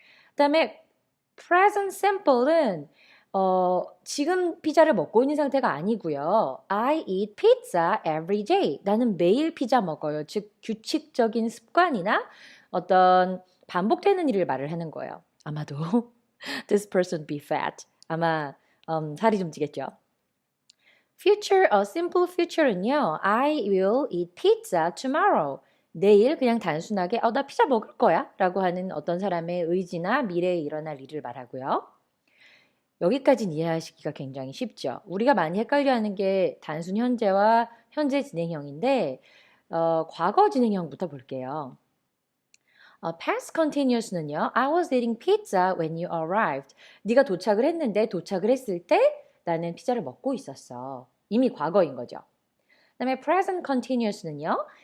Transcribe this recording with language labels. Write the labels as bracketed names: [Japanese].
[Korean] 그다음에 present simple은 지금 피자를 먹고 있는 상태가 아니고요. [English] I eat pizza every day. [Korean] 나는 매일 피자 먹어요. 즉 규칙적인 습관이나 어떤 반복되는 일을 말을 하는 거예요. [English] 아마도 this person be fat. [Korean] 아마 살이 좀 찌겠죠. future, simple future는요. [English] I will eat pizza tomorrow. [Korean] 내일 그냥 단순하게 나 피자 먹을 거야 라고 하는 어떤 사람의 의지나 미래에 일어날 일을 말하고요. 여기까지는 이해하시기가 굉장히 쉽죠. 우리가 많이 헷갈려하는 게 단순 현재와 현재 진행형인데 과거 진행형부터 볼게요. [English] past continuous는요. I was eating pizza when you arrived. [Korean] 네가 도착을 했는데 도착을 했을 때 나는 피자를 먹고 있었어. 이미 과거인 거죠. 그다음에 present continuous는요.